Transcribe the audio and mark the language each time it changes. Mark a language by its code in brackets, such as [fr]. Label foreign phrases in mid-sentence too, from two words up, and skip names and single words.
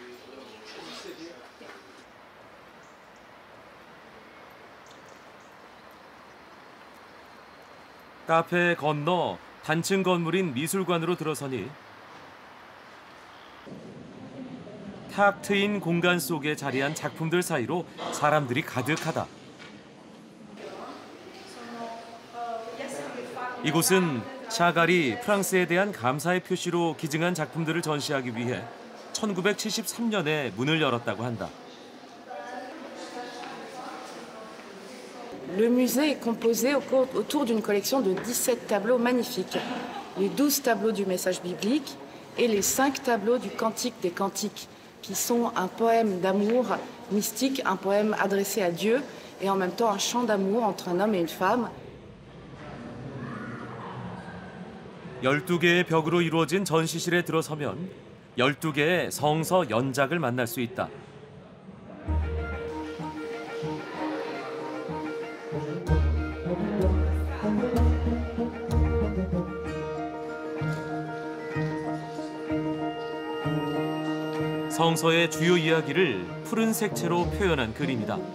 [ko] 카페 건너 단층 건물인 미술관으로 들어서니 탁 트인 공간 속에 자리한 작품들 사이로 사람들이 가득하다. 이곳은 샤갈이 프랑스에 대한 감사의 표시로 기증한 작품들을 전시하기 위해 1973년에 문을 열었다고 한다. [fr] Le musée est composé autour d'une collection de 17 tableaux magnifiques. Les 12 tableaux du message biblique et les 5 tableaux du Cantique des Cantiques, qui sont un poème d'amour mystique, un poème adressé à Dieu et en même temps un chant d'amour entre un homme et une femme. [ko] 12개의 벽으로 이루어진 전시실에 들어서면 12개의 성서 연작을 만날 수 있다. 성서의 주요 이야기를 푸른 색채로 표현한 그림이다.